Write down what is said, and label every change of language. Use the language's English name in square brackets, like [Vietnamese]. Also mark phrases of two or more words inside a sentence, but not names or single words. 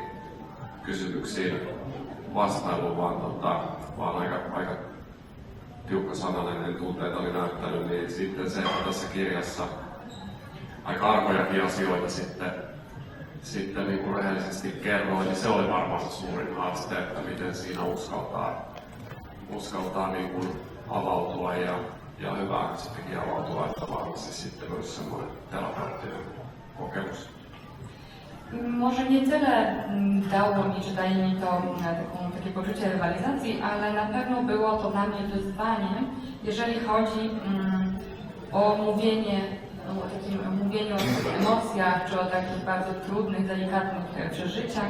[Finnish] kysymyksiin vastailu, vaan aika tiukkasanainen tunteita oli näyttänyt, niin sitten se, että tässä kirjassa aika arkojakin asioita sitten niin kuin rehellisesti kerroin, niin se oli varmaan se suurin haaste, että miten siinä uskaltaa niin kuin avautua ja hyvä sittenkin avautua, että varmasti sitten myös semmoinen terapeuttinen kokemus. [Polish] Może nie tyle dało mi czytanie to takie poczucie rywalizacji, ale na pewno było to dla mnie wyzwaniem, jeżeli chodzi o mówienie, mówieniu o emocjach, czy o takich bardzo trudnych, delikatnych przeżyciach.